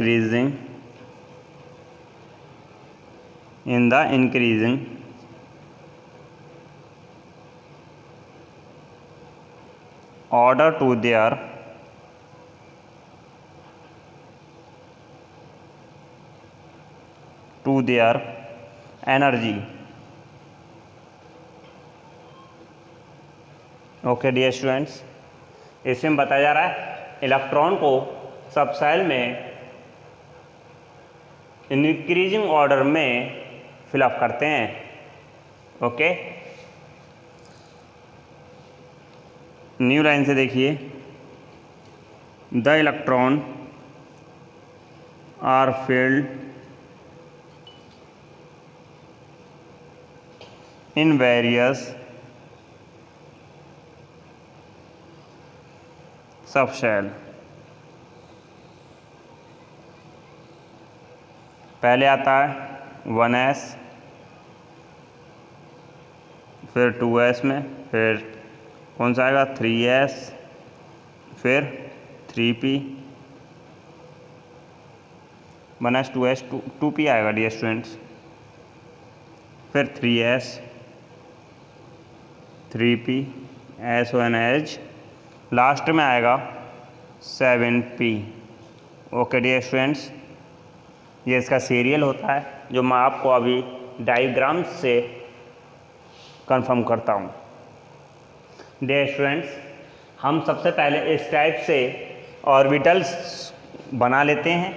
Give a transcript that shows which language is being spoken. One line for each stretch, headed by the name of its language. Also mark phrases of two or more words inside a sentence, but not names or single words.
English: increasing order to their energy. OK dear students,
Hindi: इसमें बताया जा रहा है इलेक्ट्रॉन को सबसेल में
English: increasing order
Hindi: में फिलअप करते हैं.
English: OK, new line
Hindi: से देखिए,
English: the electron are filled in various subshell.
Hindi: पहले आता है 1s, फिर 2s में, फिर कौन सा आएगा 3s, फिर 3p, 1s 2s 2p आएगा
English: dear students,
Hindi: फिर 3s 3p SONH, लास्ट में आएगा 7p.
English: OK dear students,
Hindi: ये इसका सीरियल होता है जो मैं आपको अभी डायग्राम से कंफर्म करता हूँ.
English: dear students,
Hindi: हम सबसे पहले इस टाइप से ऑर्बिटल्स बना लेते हैं.